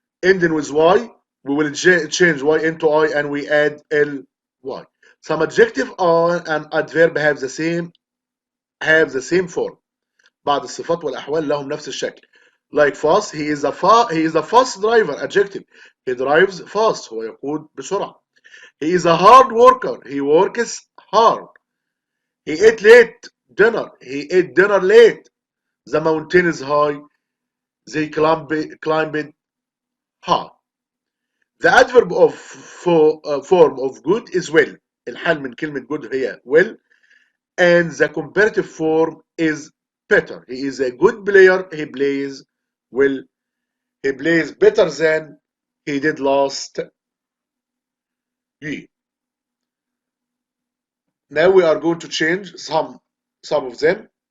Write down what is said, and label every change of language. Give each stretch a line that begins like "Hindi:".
English: Ending with y, we will change y into I and we add ly. Some adjective and adverb have the same form.
Arabic: بعض الصفات والأحوال لهم نفس الشكل.
English: Like fast, he is a fast driver. Adjective, he drives fast.
Arabic: هو يقود بسرعة.
English: He is a hard worker. He works hard. He ate late dinner. He ate dinner late. The mountain is high. They climbed high. The adverb of form of good is well.
Arabic: الحال من كلمة good هي well.
English: And the comparative form is better. He is a good player. He plays well. He plays better than he did last year. Now we are going to change some of them.